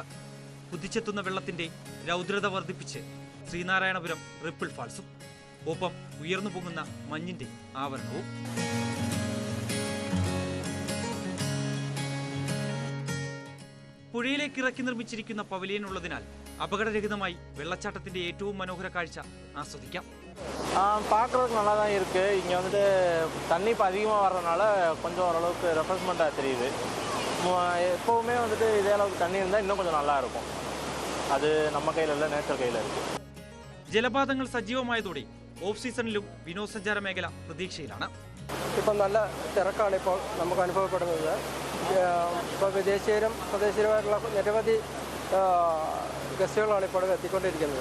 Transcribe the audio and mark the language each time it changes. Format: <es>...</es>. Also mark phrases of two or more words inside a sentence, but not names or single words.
<ml>കുതിച്ചെത്തുന്ന വെള്ളത്തിന്റെ രൗദ്രത വർദ്ധിപ്പിച്ച് ശ്രീനാരായണപുരം റിപ്പിൾ ഫാൾസും ഒപ്പം ഉയർന്നു പൊങ്ങുന്ന മഞ്ഞിന്റെ ആവരണവും. പുഴയിലേക്ക് ഇറക്കി നിർമ്മിച്ചിരിക്കുന്ന പവലിയൻ ഉള്ളതിനാൽ അപകടരഹിതമായി വെള്ളച്ചാട്ടത്തിന്റെ ഏറ്റവും മനോഹര കാഴ്ച ആസ്വദിക്കാം.</ml> <ta>பார்க்குறதுக்கு நல்லா தான் இருக்குது. இங்கே வந்துட்டு தண்ணி இப்போ அதிகமாக வர்றதுனால கொஞ்சம் ஓரளவுக்கு ரெஃப்ரெஷ்மெண்ட்டாக தெரியுது. எப்போவுமே வந்துட்டு இதே அளவுக்கு தண்ணி இருந்தால் இன்னுം கொஞ்சம் நல்லா இருக்கும்.</ta> <ml>അത് நம்ம കയ്യിലല്ല, നേച്ചർ കയ്യിലായിരിക്കും. ജലപാതങ്ങൾ സജീവമായതോടെ ഓഫ് സീസണിലും വിനോദസഞ്ചാര മേഖല പ്രതീക്ഷയിലാണ്. ഇപ്പം നല്ല തിരക്കാണ് ഇപ്പോൾ നമുക്ക് അനുഭവപ്പെടുന്നത്. ഇപ്പോൾ വിദേശീയരും സ്വദേശീയരുമായിട്ടുള്ള നിരവധി ഗസ്റ്റുകളാണ് ഇപ്പോൾ എത്തിക്കൊണ്ടിരിക്കുന്നത്.</ml>